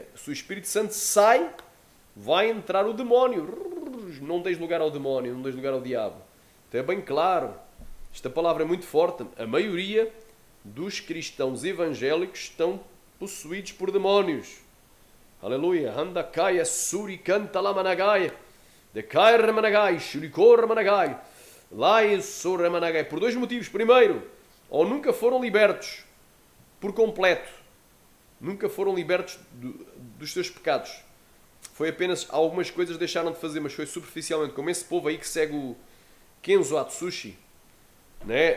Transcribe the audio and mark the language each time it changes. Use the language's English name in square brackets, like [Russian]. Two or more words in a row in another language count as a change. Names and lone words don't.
[Portuguese] Se o Espírito Santo sai, vai entrar o demónio. Não deis lugar ao demónio, não deis lugar ao diabo. Então é bem claro. Esta palavra é muito forte. A maioria dos cristãos evangélicos estão possuídos por demónios. Aleluia. Handakaya surikanta lamanagai. Dekai ramanagai. Shurikor ramanagai. Lai sorramanagai. Por 2 motivos. Primeiro, ou nunca foram libertos por completo. Nunca foram libertos dos seus pecados. Foi apenas algumas coisas deixaram de fazer, mas foi superficialmente. Como esse povo aí que segue o Kenzo Atsushi, né?